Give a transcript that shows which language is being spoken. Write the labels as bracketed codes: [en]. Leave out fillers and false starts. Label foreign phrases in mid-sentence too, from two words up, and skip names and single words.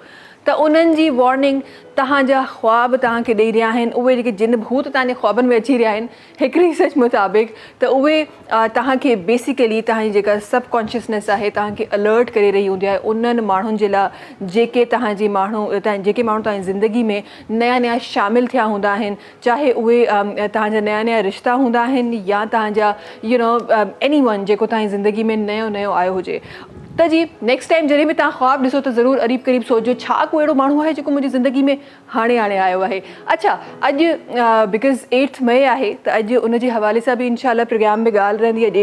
[sd] त उन्हनि जी वॉर्निंग तव्हांजा ख़्वाब तव्हांखे ॾेई रहिया आहिनि। उहे जेके जिन भूत तव्हांजे ख़्वाबनि में अची रहिया आहिनि हिकिड़ी रिसर्च मुताबिक़, त उहे तव्हांखे बेसिकली तव्हांजी जेका सबकॉन्शियसनेस आहे तव्हांखे अलर्ट करे रही हूंदी आहे उन्हनि माण्हुनि जे लाइ जेके तव्हांजी जेके माण्हू तव्हांजी ज़िंदगी में नया नया शामिलु थिया हूंदा आहिनि, चाहे उहे तव्हांजा नया नया रिश्ता हूंदा आहिनि या तव्हांजा [en] any one [sd] जेको तव्हांजी ज़िंदगी में नयो नयो आयो हुजे। त जी [en] next time [sd] जॾहिं बि तव्हां ख़्वाबु ॾिसो त ज़रूरु क़रीब क़रीब सोचिजो छा को अहिड़ो माण्हू आहे जेको मुंहिंजी ज़िंदगी में हाणे आयो आहे। अच्छा, अॼु बिकॉज़ 8 मई आहे त अॼु उन जे हवाले सां बि इंशाल्लाह प्रोग्राम में ॻाल्हि रहंदी आहे।